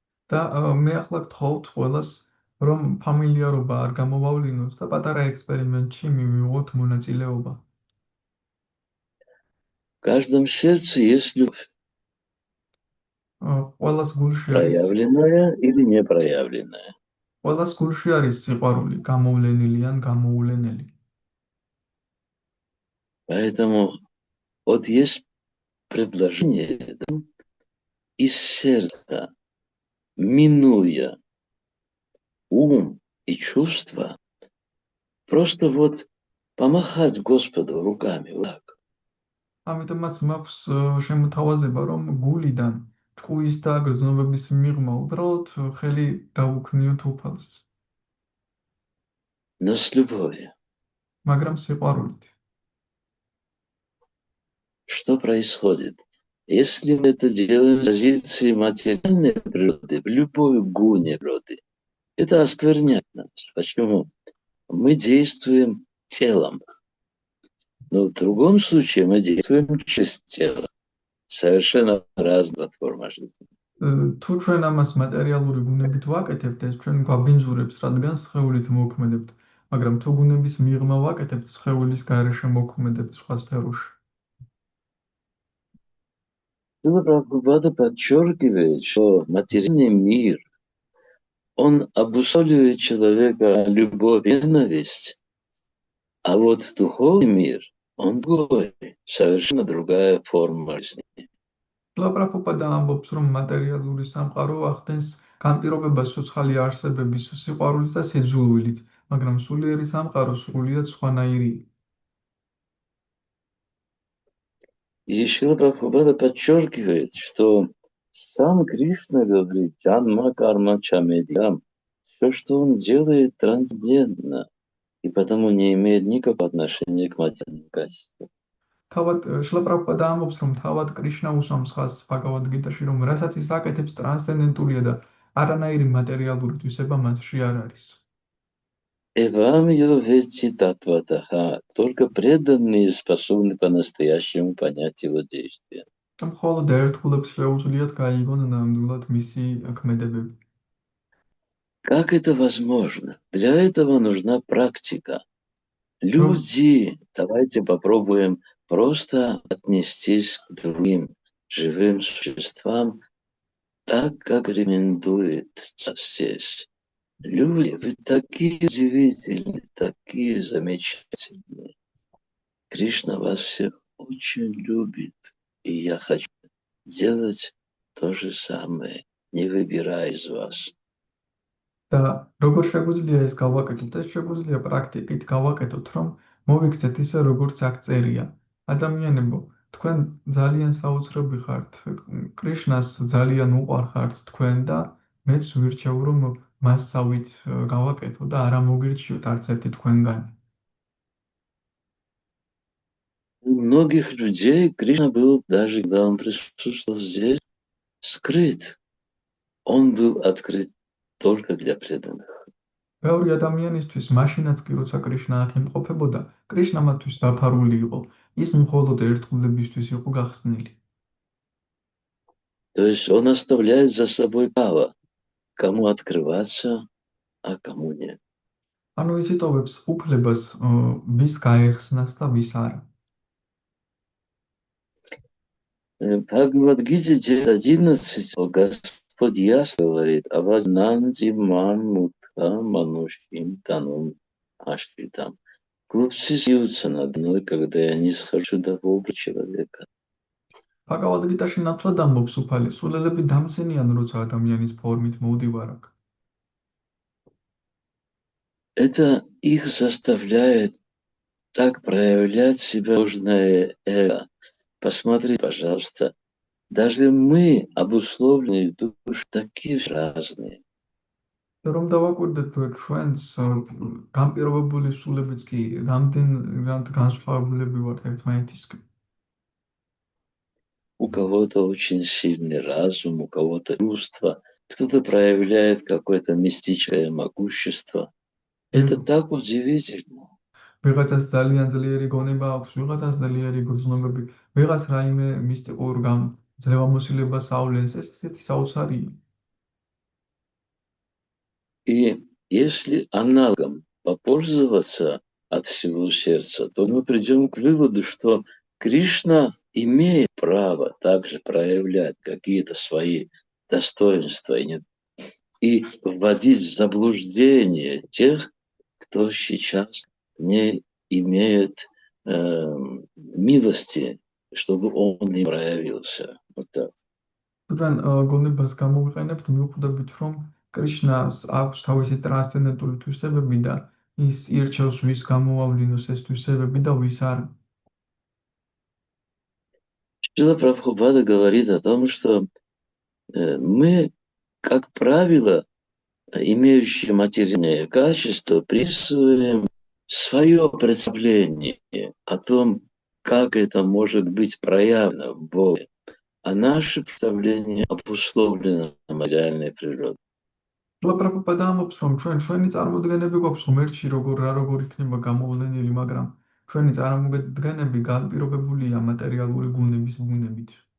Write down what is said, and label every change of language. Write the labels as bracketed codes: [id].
[ka] და მე ახლა გთხოვთ ყველას, რომ ფამილიარობა არ გამოვავლინოთ და პატარა ექსპერიმენტში მივიღოთ მონაწილეობა. [ru] В каждом сердце есть любовь. [ka] ყველას გულში არის [ru] Проявленная или не проявленная. [ka] ყველას გულში არის სიყვარული, გამოვლენილი ან გამოულენელი. [ru] Поэтому вот есть предложение, да, из сердца, минуя ум и чувства, просто вот помахать Господу руками, вот так. [ka] ამიტომაც მაქვს შემოთავაზება, რომ გულიდან ჭკუის და გრძნობების მიღმა უბრალოდ ხელი დაუქნიოთ უფალს. [ru] Но с любовью. [ka] მაგრამ სიყვარულით. [ru] Что происходит? Если мы это делаем с позиции материальной природы, в любой гуне природы, это оскверняет нас. Почему? Мы действуем телом. Но в другом случае мы действуем через тело. совершенно разная форма жизни. [ka] თუ ჩვენ ამას მატერიალური ბუნებით ვაკეთებთ, ეს ჩვენ გვაბინძურებს, რადგან სხეულით მოქმედებთ, მაგრამ თუ ბუნების მიღმა ვაკეთებთ, სხეულის გარეშე მოქმედებთ სხვა სფეროში. [ru] Шрила Прабхупада подчеркивает, что материальный мир, он обусловливает человека любовь и ненависть, а вот духовный мир, он другой, совершенно другая форма жизни. [ka] პრაბჰუპადა ამბობს, რომ მატერიალური სამყარო ახდენს განპირობებას ცოცხალი არსებების სიყვარულით და სიძულვილით, მაგრამ სულიერი სამყარო სრულიად სხვანაირია. [ru] И Шрила Прабхупада подчеркивает, что сам Кришна говорит, [sa] «Джанма карма чамедьям», [ru] все, что он делает, трансцендентно, и потому не имеет никакого отношения к материальным качествам. [ka] თავად შრილა პრაბჰუპადა ამბობს, რომ თავად კრიშნა უსვამს ხაზს ბჰაგავად გიტაში, რომ რასაც ის აკეთებს ტრანსცენდენტულია და არანაირი материალური თვისება მასში არ არის. [sa] Эвам йогэчи татватаха, [ru] только преданные способны по-настоящему понять его действия. [ka] მხოლოდ ერთგულებს შეუძლიათ გაიგონ ნამდვილად მისი ქმედებები. [ru] Как это возможно? Для этого нужна практика. Люди, давайте попробуем просто отнестись к другим живым существам так, как рекомендует здесь. Люди, вы такие удивительные, такие замечательные. Кришна вас всех очень любит, и я хочу делать то же самое, не выбирая из вас. [ka] და როგორ შეგვიძლია ეს გავაკეთოთ? ეს შეგვიძლია პრაქტიკით გავაკეთოთ, რომ მოვიქცეთ ისე, როგორც აქ წერია. ადამიანებო, თქვენ ძალიან საოცრები ხართ, კრიშნას ძალიან უყვარხართ თქვენ და მეც ვირჩევ, რომ მასსავით გავაკეთო და არა მოგირჩიოთ არც ერთი თქვენგანი. [ru] У многих людей Кришна был, даже когда он присутствовал здесь, скрыт. Он был открыт только для преданных. [ka] ბევრი ადამიანისთვის მაშინაც კი როცა კრიშნა აქ იმყოფებოდა, კრიშნა მათთვის დაფარული იყო. ის მხოლოდ ერთგულებისთვის იყო გახსნილი. [ru] То есть он оставляет за собой право, кому открываться, а кому нет. [ka] ანუ ის იტოვებს უფლებას, ვის გაეხსნას და ვის არა. [ru] Бхагавад-гите 9.11 Господь ясно говорит: [sa] «Аваджнанти мам мутха манушим танум аштритам». [ru] Глупцы смеются надо мной, когда я не схожу до Бога человека. [ka] ბჰაგავად გიტაში ნათლად ამბობს უფალი, სულელები დამცენიან, როცა ადამიანის ფორმით მოვდივარ აქ. [ru] Это их заставляет так проявлять себя ложное эго. Посмотри, пожалуйста, даже мы, обусловленные души, такие разные. [ka] რომ დავაკვირდეთ ჩვენს განპირობებული სულებიც კი რამდენ განსხვავებულები ვართ ერთმანეთისგან. [ru] У кого-то очень сильный разум, у кого-то чувство, кто-то проявляет какое-то мистическое могущество. Это так удивительно. [ka] ვიღაცას ძალიან ძლიერი გონება აქვს, ვიღაცას ძლიერი გრძნობები, ვიღაც რაიმე მისტიკურ ძლევამოსილებას ავლენს, ეს ისეთი საოცარია. [ru] И если аналогом попользоваться от всего сердца, то мы придем к выводу, что Кришна имеет право также проявлять какие-то свои достоинства и вводить в заблуждение тех, кто сейчас не имеет милости, чтобы он не проявился. Вот так. [ka] ჩვენ გონებას გამოვიყენებთ მიუხედავად რომ კრიშნას აქვს თავისი ტრანსცენდენტული თვისებები და ის ირჩევს ვის გამოავლინოს ეს თვისებები და ვის არა. [ru] Шрила Прабхупада говорит о том, что мы, как правило, имеющие материальные качества, присваиваем свое представление о том, как это может быть проявлено в Боге, а наше представление обусловлено материальной природой. [ka] პრაბჰუპადა ამბობს, რომ ჩვენი წარმოდგენები გვაქვს ღმერთში როგორ იქნება გამოვლენილი, მაგრამ ჩვენი წარმოდგენები განპირობებულია მატერიალური ბუნების ბუნებით.